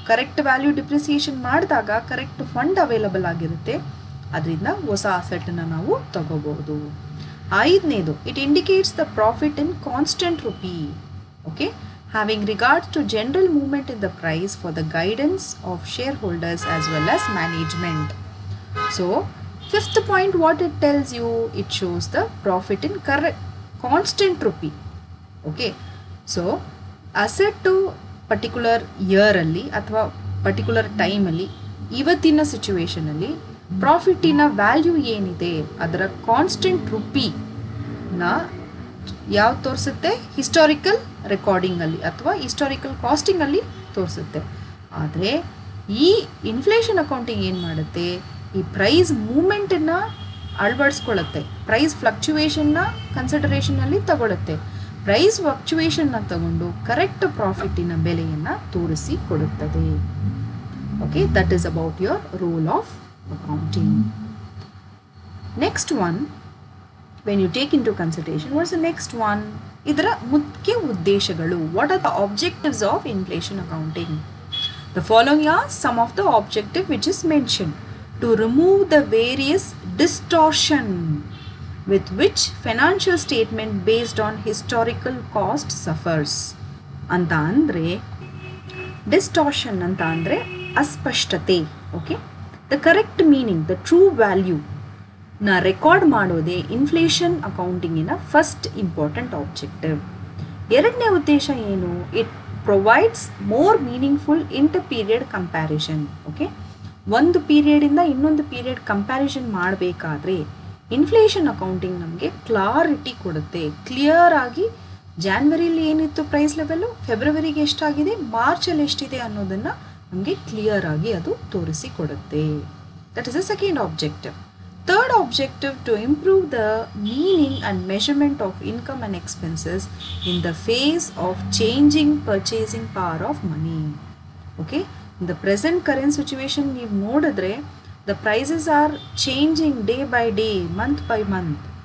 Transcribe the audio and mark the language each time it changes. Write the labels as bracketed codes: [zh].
[kn] Correct value depreciation ಮಾಡಿದಾಗ correct fund available ಆಗಿರುತ್ತೆ, ಅದರಿಂದ ಹೊಸ ಅಸೆಟ್ನ ನಾವು ತಗೋಬಹುದು. [en] ಐದನೇದು, it indicates the profit in constant rupee. Okay, having regards to general movement in the price for the guidance of shareholders as well as management. So fifth point, what it tells you, it shows the profit in constant rupee. [kn] Okay, so asset to particular year alli athwa particular time alli ಇವತ್ತಿನ situation ಅಲ್ಲಿ ಪ್ರಾಫಿಟಿನ value ಏನಿದೆ ಅದರ constant ರುಪಿನ ಯಾವ ತೋರಿಸುತ್ತೆ? Historical ರೆಕಾರ್ಡಿಂಗಲ್ಲಿ ಅಥವಾ historical ಕಾಸ್ಟಿಂಗಲ್ಲಿ ತೋರಿಸುತ್ತೆ. ಆದರೆ ಈ ಇನ್ಫ್ಲೇಷನ್ ಅಕೌಂಟಿಂಗ್ ಏನು ಮಾಡುತ್ತೆ? ಈ ಪ್ರೈಸ್ ಮೂಮೆಂಟನ್ನು ಅಳವಡಿಸ್ಕೊಳ್ಳುತ್ತೆ, ಪ್ರೈಸ್ ಫ್ಲಕ್ಚುವೇಷನ್ನ ಕನ್ಸಿಡರೇಷನಲ್ಲಿ ತಗೊಳುತ್ತೆ. ಪ್ರೈಸ್ ಫ್ಲಕ್ಚುವೇಷನ್ನ ತಗೊಂಡು ಕರೆಕ್ಟ್ ಪ್ರಾಫಿಟಿನ ಬೆಲೆಯನ್ನು ತೋರಿಸಿ ಕೊಡುತ್ತದೆ. [en] Okay, that is about your role of accounting. Next one, when you take into consideration, what's the next one? [kn] ಇದರ ಮುಖ್ಯ ಉದ್ದೇಶಗಳು. [en] What are the objectives of inflation accounting? The following are some of the objective which is mentioned: to remove the various distortion with which financial statement based on historical cost suffers. [kn] ಅಂತ ಅಂದರೆ distortion ಅಂತ ಅಂದರೆ ಅಸ್ಪಷ್ಟತೆ. Okay, [en] the correct meaning, the true value [kn] ನ record ಮಾಡೋದೇ inflation ಅಕೌಂಟಿಂಗಿನ first important objective. ಎರಡನೇ ಉದ್ದೇಶ ಏನು? [en] It provides more meaningful inter period comparison. [kn] Okay, ಒಂದು ಪೀರಿಯಡಿಂದ ಇನ್ನೊಂದು ಪೀರಿಯಡ್ ಕಂಪ್ಯಾರಿಸನ್ ಮಾಡಬೇಕಾದ್ರೆ ಇನ್ಫ್ಲೇಷನ್ ಅಕೌಂಟಿಂಗ್ ನಮಗೆ ಕ್ಲಾರಿಟಿ ಕೊಡುತ್ತೆ. ಕ್ಲಿಯರ್ ಆಗಿ ಜಾನ್ವರಿಲಿ ಏನಿತ್ತು ಪ್ರೈಸ್ ಲೆವೆಲ್ಲು, ಫೆಬ್ರವರಿಗೆ ಎಷ್ಟಾಗಿದೆ, ಮಾರ್ಚಲ್ಲಿ ಎಷ್ಟಿದೆ ಅನ್ನೋದನ್ನು ನಮಗೆ ಕ್ಲಿಯರ್ ಆಗಿ ಅದು ತೋರಿಸಿಕೊಡುತ್ತೆ. [en] That is the second objective. Third objective, to improve the meaning and measurement of income and expenses in the face of changing purchasing power of money. Okay, in the present current situation we've nodidre the prices are changing day by day, month by month.